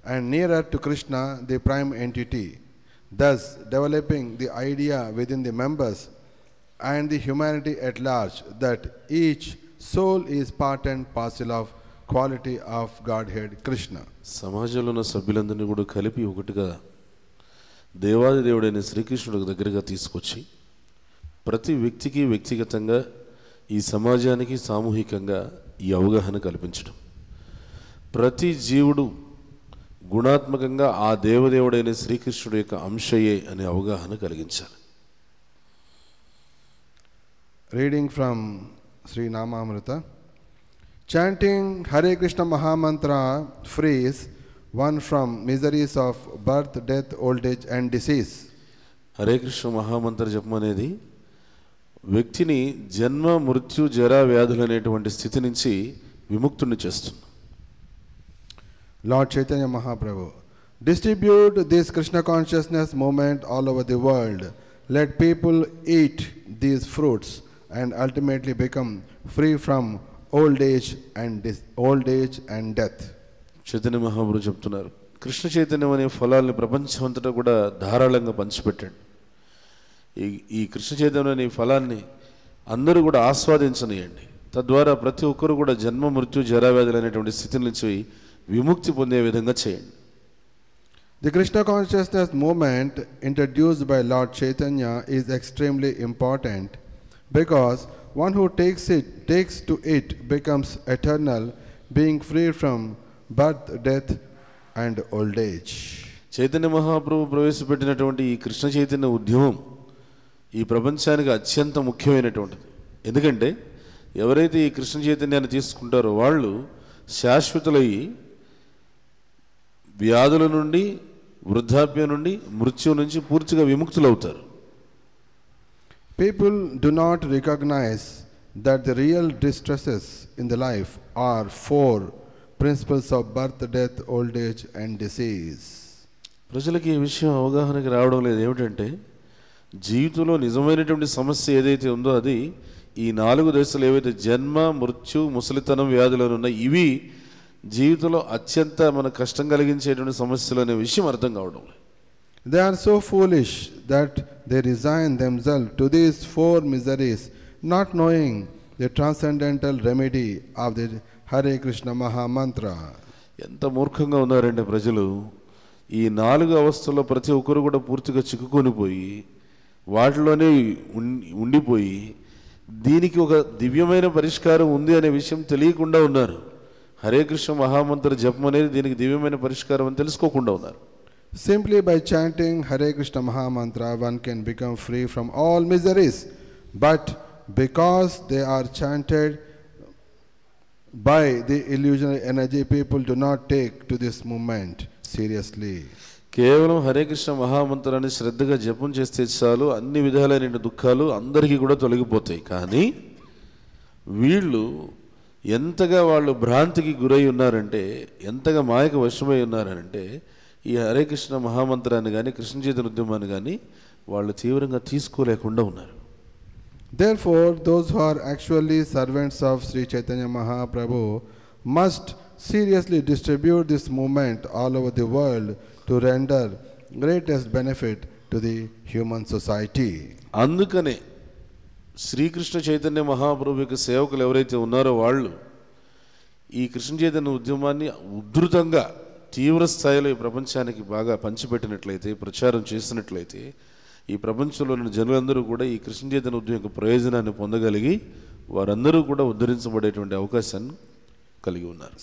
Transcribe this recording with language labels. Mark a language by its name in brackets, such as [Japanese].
[English] and nearer to Krishna, the prime entity, thus developing the idea within the members and the humanity at large that each soul is part and parcel of quality of Godhead Krishna. [Telugu] సమాజంలో ఉన్న సభ్యులందరినీ కూడా కలిపి ఒకటిగా దేవాది దేవుడైన శ్రీకృష్ణుడి దగ్గరగా తీసుకొచ్చి ప్రతి వ్యక్తికి వ్యక్తిగతంగా ఈ సమాజానికి సామూహికంగా ఈ అవగాహన కల్పించడం, ప్రతి జీవుడు గుణాత్మకంగా ఆ దేవదేవుడైన శ్రీకృష్ణుడి యొక్క అంశయే అనే అవగాహన కలిగించాలి. [English] Reading from Sri Namamrita. Chanting Hare Krishna Mahamantra frees one from miseries of birth, death, old age and disease. [Telugu] Hare Krishna మహామంత్ర జపం అనేది వ్యక్తిని జన్మ, మృత్యు, జరా, వ్యాధులు అనేటువంటి స్థితి నుంచి విముక్తుని చేస్తుంది. [English] Lord Chaitanya Mahaprabhu, distribute this Krishna consciousness movement all over the world. Let people eat these fruits and ultimately become free from old age and death. [Telugu] Chaitanya Mahaprabhu చెప్తున్నారు, కృష్ణ చైతన్యం అనే ఫలాల్ని ప్రపంచం అంతటా కూడా ధారాళంగా పంచిపెట్టండి. ఈ కృష్ణ చైతన్యం అనే ఫలాన్ని అందరూ కూడా ఆస్వాదించనియండి. తద్వారా ప్రతి ఒక్కరు కూడా జన్మ, మృత్యు, జరావ్యాధులు అనేటువంటి స్థితి నుంచి విముక్తి పొందే విధంగా చేయండి. [English] The Krishna consciousness movement introduced by Lord Chaitanya is extremely important because one who takes to it becomes eternal, being free from birth, death and old age. [Telugu] Chaitanya Mahaprabhu ప్రవేశపెట్టినటువంటి ఈ కృష్ణ చైతన్య ఉద్యమం ఈ ప్రపంచానికి అత్యంత ముఖ్యమైనటువంటిది. ఎందుకంటే ఎవరైతే ఈ కృష్ణ చైతన్యాన్ని తీసుకుంటారో వాళ్ళు శాశ్వతులయ్యి వ్యాధుల నుండి, వృద్ధాప్యం నుండి, మృత్యు నుంచి పూర్తిగా విముక్తులవుతారు. [English] People do not recognize that the real distresses in the life are four principles of birth, death, old age and disease. [Telugu] ప్రజలకి ఈ విషయం అవగాహనకి రావడం లేదు. ఏమిటంటే జీవితంలో నిజమైనటువంటి సమస్య ఏదైతే ఉందో అది ఈ 4 దశలు ఏవైతే జన్మ, మృత్యు, ముసలితనం, వ్యాధులు ఉన్నాయి, ఇవి జీవితంలో అత్యంత మన కష్టం కలిగించేటువంటి సమస్యలు అనే విషయం అర్థం కావడం లేదు. [English] They are so foolish that they resign themselves to these four miseries, not knowing the transcendental remedy of the Hare Krishna Maha Mantra. [Telugu] ఎంత మూర్ఖంగా ఉన్నారంటే ప్రజలు ఈ 4 అవస్థల్లో ప్రతి ఒక్కరు కూడా పూర్తిగా చిక్కుకొనిపోయి వాటిలోనే ఉండిపోయి దీనికి ఒక దివ్యమైన పరిష్కారం ఉంది అనే విషయం తెలియకుండా ఉన్నారు. హరే కృష్ణ మహామంత్ర జపం అనేది దీనికి దివ్యమైన పరిష్కారం అని తెలుసుకోకుండా ఉన్నారు. [English] Simply by chanting Hare Krishna Maha Mantra, one can become free from all miseries. But because they are chanted by the illusionary energy, people do not take to this movement seriously. [Telugu] కేవలం హరే కృష్ణ మహామంత్రాన్ని శ్రద్ధగా జపం చేస్తే చాలు, అన్ని విధాలైన దుఃఖాలు అందరికీ కూడా తొలగిపోతాయి. కానీ వీళ్ళు ఎంతగా వాళ్ళు భ్రాంతికి గురై ఉన్నారంటే, ఎంతగా మాయకు వశమై ఉన్నారంటే ఈ హరే కృష్ణ మహామంత్రాన్ని కానీ కృష్ణ చైతన్య ఉద్యమాన్ని కానీ వాళ్ళు తీవ్రంగా తీసుకోలేకుండా ఉన్నారు. [English] Therefore, those who are actually servants of Sri Chaitanya Mahaprabhu must seriously distribute this movement all over the world to render greatest benefit to the human society. [Telugu] అందుకనే శ్రీకృష్ణ చైతన్య మహాప్రభు యొక్క సేవకులు ఎవరైతే ఉన్నారో వాళ్ళు ఈ కృష్ణ చైతన్య ఉద్యమాన్ని ఉధృతంగా తీవ్ర స్థాయిలో ఈ ప్రపంచానికి బాగా పంచిపెట్టినట్లయితే, ప్రచారం చేసినట్లయితే ఈ ప్రపంచంలో ఉన్న జనులందరూ కూడా ఈ కృష్ణ చైతన్య ఉద్యమం యొక్క ప్రయోజనాన్ని పొందగలిగి వారందరూ కూడా ఉద్ధరించబడేటువంటి అవకాశాన్ని కలిగి ఉన్నారు.